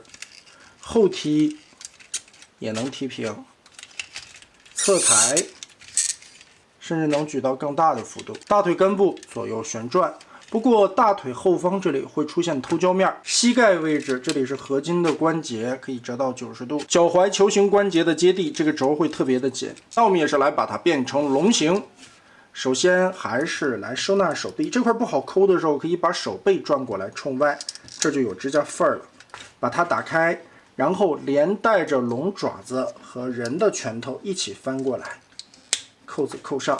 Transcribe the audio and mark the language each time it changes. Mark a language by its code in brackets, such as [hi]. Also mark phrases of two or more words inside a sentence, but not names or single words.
[zh] 後踢也能踢平，側抬甚至能舉到更大的幅度。大腿根部左右旋轉。不過大腿後方這裡會出現偷膠面，膝蓋位置這裡是合金的關節，可以折到90度。腳踝球形關節的接地，這個軸會特別的緊。那我們也是來把它變成龍形， 首先還是來收纳手臂，这块不好抠的时候，可以把手背转过来冲外，这就有指甲缝了。把它打开，然后连带着龙爪子和人的拳头一起翻过来，扣子扣上。